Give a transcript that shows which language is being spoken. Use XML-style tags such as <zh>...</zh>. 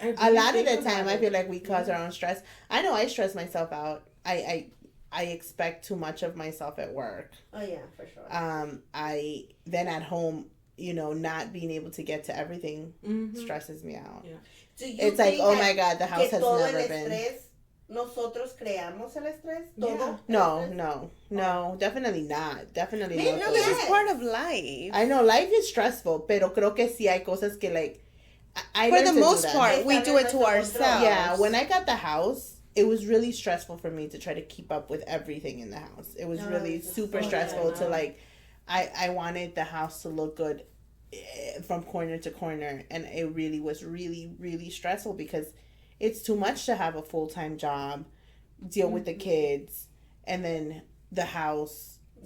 <en>A lot of the time, I feel like we cause our own stress. I know I stress myself out. I expect too much of myself at work. Oh yeah, for sure. I then at home, you know, not being able to get to everything stresses me out. Yeah. It's like, oh my God, the house has never been.</en> <es>Nosotros creamos el estrés.</es> <en>Yeah. No, definitely not. Definitely not. No, this is part of life. I know life is stressful,</en> <es>pero creo que sí hay cosas que like. I</es> <en>For the most part, we do it to ourselves. Yeah, when I got the house, it was really stressful for me to try to keep up with everything in the house. It was really super stressful to like, I wanted the house to look good from corner to corner, and it really was really, really stressful because it's too much to have a full-time job, deal with the kids, and then the house,</en>